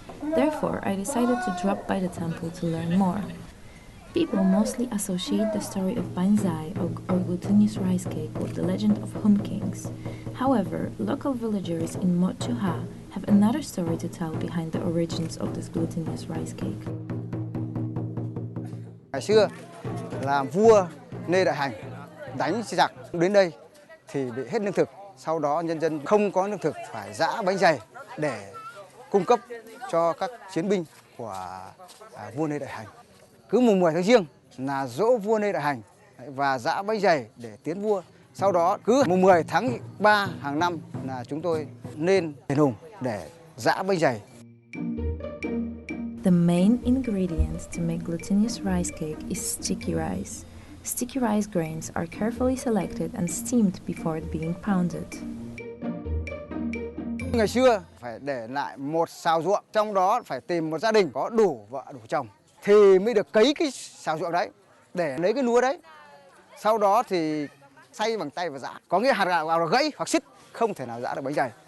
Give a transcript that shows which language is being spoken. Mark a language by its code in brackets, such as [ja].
[en] Therefore, I decided to drop by the temple to learn more. People mostly associate the story of bánh dày or glutinous rice cake with the legend of Hung Kings. However, local villagers in Mocho have another story to tell behind the origins of this glutinous rice cake. [vi] Ngày xưa là vua Lê Đại Hành đánh giặc đến đây thì bị hết lương thực, sau đó nhân dân không có lương thực phải giã bánh dày để cung cấp cho các chiến binh của vua Lê Đại Hành. Cứ mùng 10 tháng Giêng là dỗ vua Lê Đại Hành và giã bánh dày để tiến vua. Sau đó cứ mùng 10 tháng 3 hàng năm là chúng tôi lên đền Hùng để giã bánh dày. [en] The main ingredient to make glutinous rice cake is sticky rice. Sticky rice grains are carefully selected and steamed before being pounded. [vi] Ngày xưa phải để lại một sào ruộng, trong đó phải tìm một gia đình có đủ vợ đủ chồng thì mới được cấy cái sào ruộng đấy để lấy cái lúa đấy. Sau đó thì xay bằng tay và giã. Có nghĩa hạt gạo là gãy hoặc xít, không thể nào giã được bánh dày.